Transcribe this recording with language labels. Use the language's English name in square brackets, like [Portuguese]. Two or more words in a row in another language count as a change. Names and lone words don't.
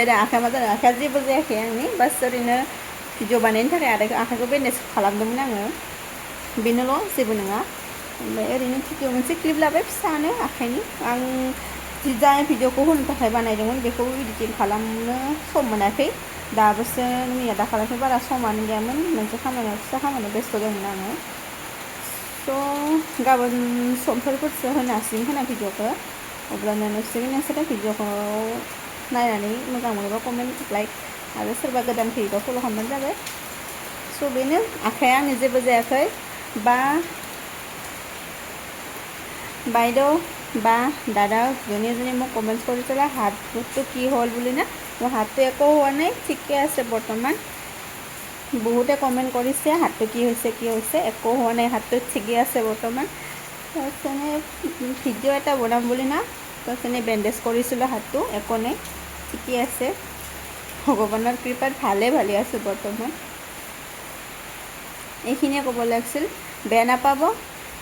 [Bodo] दा आखाइया मा जादों आखाइया जेबो जायाखै आंनि बास ओरैनो भिडिअ बानायनो थाखाय आखाइखौ बेन्डेज खालामदोंमोन आङो बेनोल' जेबो नङा ओमफ्राय ओरैनो भिडिअ मोनसे क्लिप लाबाय फिसानो आखाइनि आं जाय भिडिअखौ होनो थाखाय बानायदोंमोन बेखौ इडिटिं खालामनो सम मोनाखै दाबोसो मैया दाखालिसो बारा समानो गैयामोन मोनसे खामानियाव फिसा खामानियाव बेस्थ' दंमोन आङो स' गाबोन समफोरसो होनो हासिगोन खोना भिडिअखौ अब्लानो नोंसोरो भिडिअखौ नायनानै मोजां मोनोबा [English] comment like [Bodo] आरो सोरबा गोदान फैयोबा फल' खालामबानो जाबाय स' बेनो आखाइया आंनि जेबो जायाखै [Assamese] বাইদেউ বা দাদা যোনে যোনে মোক কমেণ্টছ কৰিছিলে হাতটো কি হ'ল বুলি না মোৰ হাতটো একো হোৱা নাই ঠিকে আছে বৰ্তমান বহুতে কমেণ্ট কৰিছে হাতটো কি হৈছে একো হোৱা নাই হাতটো ঠিকে আছে বৰ্তমান তাৰপিছত ভিডিঅ' এটা বনাম বুলি না তাৰপিছত বেণ্ডেজ কৰিছিলোঁ হাতটো একো নাই ঠিকে আছে ভগৱানৰ কৃপাত ভালে আছোঁ বৰ্তমান এইখিনিয়ে ক'ব লাগিছিল বেয়া নাপাব